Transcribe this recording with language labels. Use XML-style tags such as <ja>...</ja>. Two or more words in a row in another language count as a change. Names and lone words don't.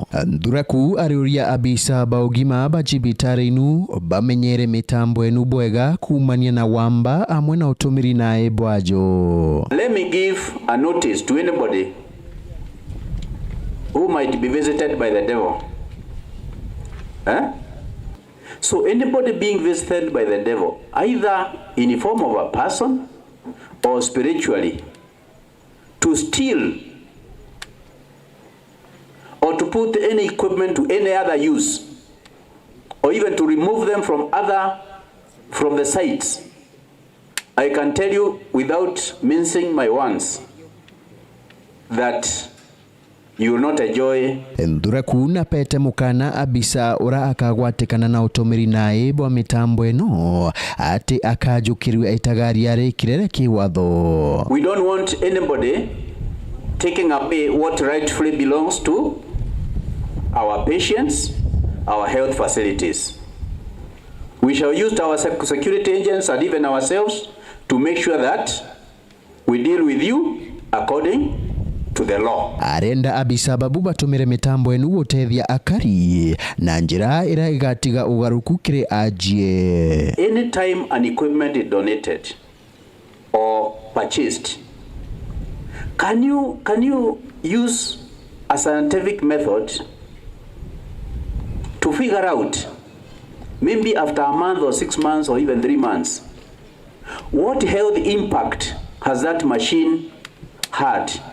<mer>Thuraku ariuria abisa ba ũgima ba cibitari inu bamenyere mitambo enu bwega kumania na wamba amwe na utumiri na ebwajo.</mer> <en>Let me give a notice to anybody who might be visited by the devil. So anybody being visited by the devil, either in the form of a person or spiritually, to steal or to put any equipment to any other use, or even to remove them from the sites, I can tell you without mincing my words that you will not enjoy.</en> <mer>Thuraku na pete mukana abisa ura akagwatikana na utumiri nae bwa mitambo eno ati akajukirwe itagari yare kirere kiwatho.</mer> <en>We don't want anybody taking away what rightfully belongs to our patients, our health facilities. We shall use our security agents and even ourselves to make sure that we deal with you according to the law.</en> <mer>Arenda abisababu batumire mitambo enu gutethia akari na njira ira igatiga ugaruku kiri ajie.</mer> <en>Anytime an equipment is donated or purchased, can you use a scientific method to figure out, maybe after a month or 6 months or even 3 months, what health impact has that machine had?</en>